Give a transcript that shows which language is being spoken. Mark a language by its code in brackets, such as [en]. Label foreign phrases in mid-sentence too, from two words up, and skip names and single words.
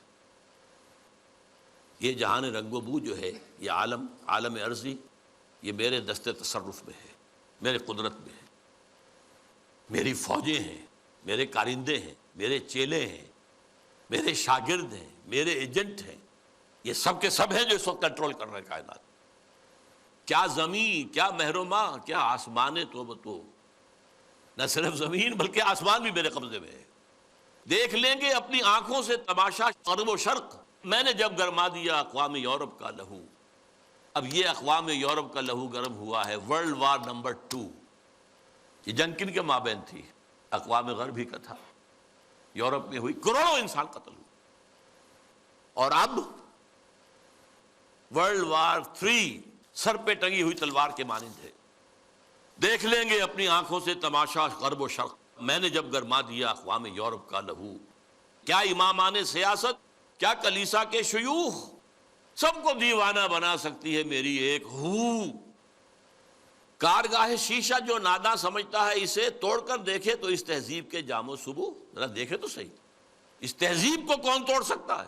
[ur] یہ جہان رنگ و بو جو ہے، یہ عالم عرضی، یہ میرے دست تصرف میں ہے، میرے قدرت میں ہے، میری فوجیں ہیں، میرے کارندے ہیں، میرے چیلے ہیں، میرے شاگرد ہیں، میرے ایجنٹ ہیں، یہ سب کے سب ہیں جو اس وقت کنٹرول کر رہے ہیں کائنات۔ کیا زمین، کیا مہرما، کیا آسمان تو نہ صرف زمین بلکہ آسمان بھی میرے قبضے میں ہے۔ دیکھ لیں گے اپنی آنکھوں سے تماشا غرب و شرق، میں نے جب گرما دیا اقوام یورپ کا لہو۔ اب یہ اقوام یورپ کا لہو گرم ہوا ہے [en] world war [ur] نمبر 2۔ یہ جنگ کن کے مابین تھی؟ اقوام غرب ہی کا تھا، یورپ میں ہوئی، کروڑوں انسان قتل ہوئے۔ اور اب [en] world war [ur] 3 سر پہ ٹنگی ہوئی تلوار کے مانند ہے۔ دیکھ لیں گے اپنی آنکھوں سے تماشا غرب و شرق، میں نے جب گرما دیا اقوام یورپ کا لہو۔ کیا امامان سیاست، کیا کلیسا کے شیوخ، سب کو دیوانہ بنا سکتی ہے میری ایک ہو۔ کارگاہ شیشہ جو ناداں سمجھتا ہے اسے توڑ کر دیکھے تو اس تہذیب کے جام و صبو، ذرا دیکھے تو صحیح، اس تہذیب کو کون توڑ سکتا ہے؟